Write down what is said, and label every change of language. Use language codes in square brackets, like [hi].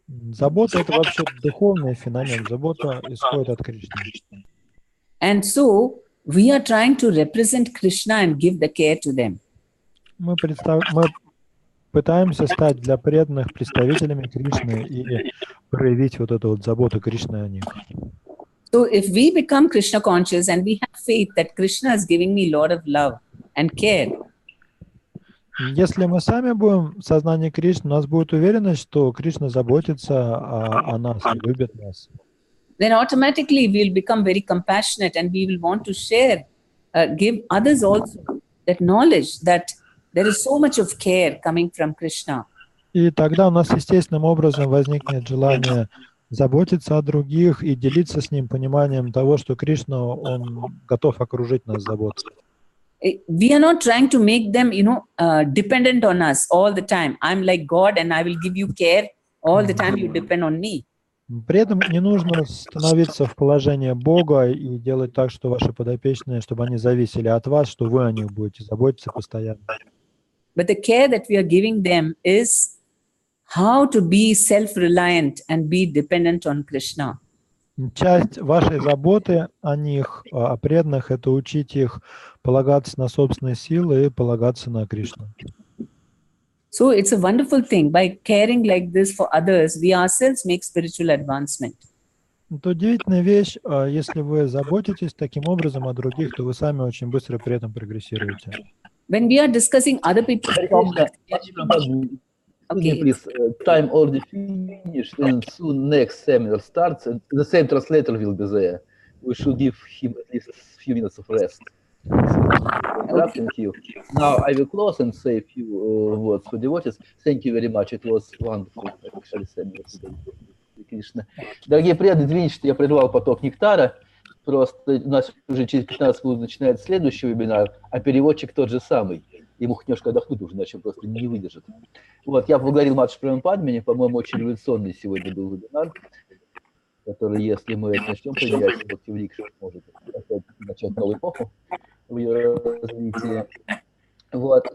[ru] Забота – это вообще духовный феномен. Забота исходит от Кришны. [en] And so we are trying to represent Krishna and give the care to them. [ru] Мы пытаемся стать для преданных представителями Кришны и проявить вот эту вот заботу Кришны о них. [en] So if we become Krishna conscious and we have faith that Krishna is giving me a lot of love and care. [ru] Если мы сами будем в сознании Кришны, у нас будет уверенность, что Кришна заботится о нас и любит нас. [en] Then automatically we'll become very compassionate and we will want to share, give others also that knowledge that there is so much of care coming from Krishna. [ru] И тогда у нас естественным образом возникнет желание заботиться о других и делиться с ним пониманием того, что Кришна, он готов окружить нас заботой. [en] We are not trying to make them, dependent on us all the time. I'm like God and I will give you care all the time. You depend on me. [ru] При этом не нужно становиться в положение Бога и делать так, что ваши подопечные, чтобы они зависели от вас, что вы о них будете заботиться постоянно. [en] But the care that we are giving them is how to be self-reliant and be dependent on Krishna. [ru] Часть вашей заботы о них, о преданных, это учить их полагаться на собственные силы и полагаться на Кришну. [en] So it's a wonderful thing. By caring like this for others, we ourselves make spiritual advancement. [ru] Это удивительная вещь. Если вы заботитесь таким образом о других, то вы сами очень быстро при этом прогрессируете. [en] When we are discussing other people's problems, okay. Please, time already finished and soon next seminar starts and the same translator will be there. We should give him at least a few minutes of rest. Interrupting you. Now I will close and say a few words for devotees. Thank you very much. It was wonderful. Actually, seminar today. Krishna. [ru] Дорогие преданные, извините, что я прервал поток нектара. Просто у нас уже через 15 минут начинается следующий вебинар, а переводчик тот же самый. Ему немножко отдохнуть нужно, иначе просто не выдержит. Вот, я поблагодарил Матушку Прему Падмини, по-моему, очень революционный сегодня был вебинар, который, если мы начнем проверять, BV.Webinars может начать новую эпоху в ее развитии. Вот.